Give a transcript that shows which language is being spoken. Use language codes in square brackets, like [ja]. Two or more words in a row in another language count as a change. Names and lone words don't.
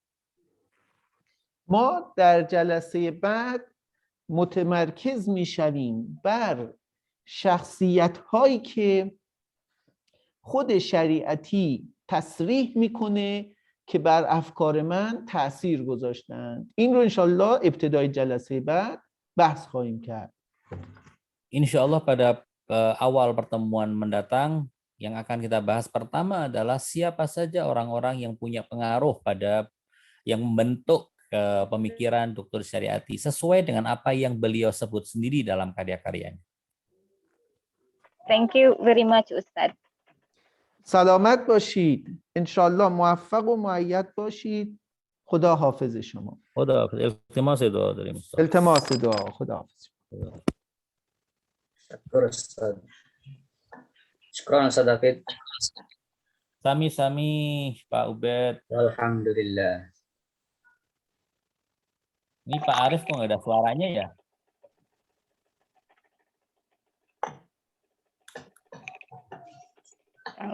[fa] ما در جلسه بعد متمرکز میشویم بر شخصیت هایی که خود شریعتی تصریح میکنه که بر افکار من تأثیر گذاشتند. این رو انشالله ابتدای جلسه بعد بحث خواهیم کرد. [id] Insyaallah pada awal pertemuan mendatang yang akan kita bahas pertama adalah siapa saja orang-orang yang punya pengaruh pada yang membentuk pemikiran Dr. Syariati sesuai dengan apa yang beliau sebut sendiri dalam karya-karyanya. [en] Thank you very much Ustadz. [fa] سلامت باشید. انشالله موفق و مؤید باشید. خدا حافظ شما. خدا حافظ. التماس دعا داریم. التماس دعا. خدا حافظ. [id] Syukur Ustaz. Syukran Ustaz David. Sami-sami Pak Ubed. Alhamdulillah. Ini Pak Arif kok nggak ada suaranya ya? Kang